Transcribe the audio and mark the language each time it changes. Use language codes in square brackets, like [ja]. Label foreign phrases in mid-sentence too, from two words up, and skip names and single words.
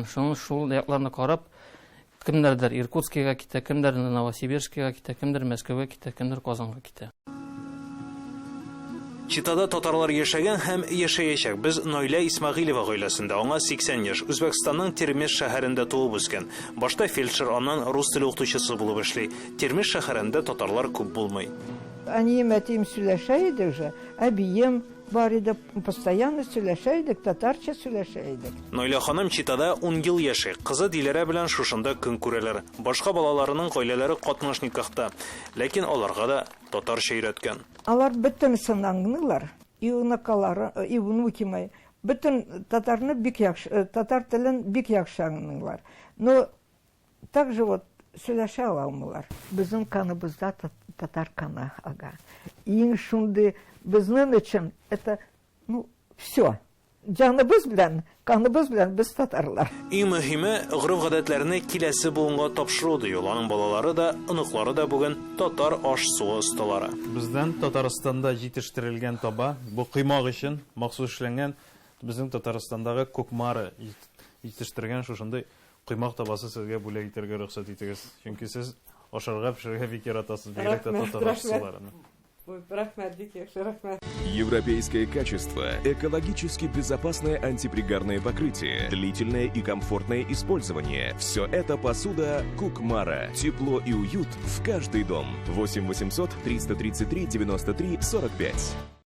[tt] Шул якларны карап, кемдердер Иркутскига китә, кемдер Новосибирскига китә, кемдер Мәскәүгә китә, кемдер Казанга китә. Читада татарлар яшәгән һәм яшәячәк. Без Нойлә Исмәгыйлова гаиләсендә, аңа 80 яшь, Үзбәкстанның Термеш шәһәрендә туып үскән. Башта фельдшер, аннан рус теле укытучысы булып эшли. Термеш шәһәрендә татарлар күп булмый. [ru] Они этим сөйләшәйдек же, [tt] әбием бар иде, постоянно сөйләшәйдек, татарча сөйләшәйдек. Нойлә ханым Читада 10 ел яши. Кызы Диләрә белән шушында көн күрәләр. Башка балаларының гаиләләре катнаш никахта, ләкин аларга да татарча өйрәткән. Алар бөтен сынаңнылар, [ru] и унакалары, и внуки мои, [tt] бөтен татарны бик яхшы, татар телен бик яхшы аңлыйлар. [ru] Но также вот [tt] сөйләшә алмыйлар. Безнең каныбызда татар каны, ага. Иң шунды безнең өчен [ru] это, все. [tt] Җаныбыз белән, каныбыз белән без татарлар. Иң мөһиме, гореф-гадәтләрне киләсе буынга тапшыру ди. Аларның балалары да, оныклары да бүген татар аш-суы осталары. Бездән Татарстанда җитештерелгән таба, бу кыймак өчен махсус эшләнгән, безнең Татарстандагы Кукмара җитештергән шушындый кыймак табасы сезгә бүләк итәргә рөхсәт итегез. Чөнки сез ашарга пешерергә бик яратасыз, бигрәк тә татар аш-суларын. [ru] Европейское качество, экологически безопасное антипригарное покрытие, длительное и комфортное использование. Все это посуда Кукмара. Тепло и уют в каждый дом. 8 800 333 93 45.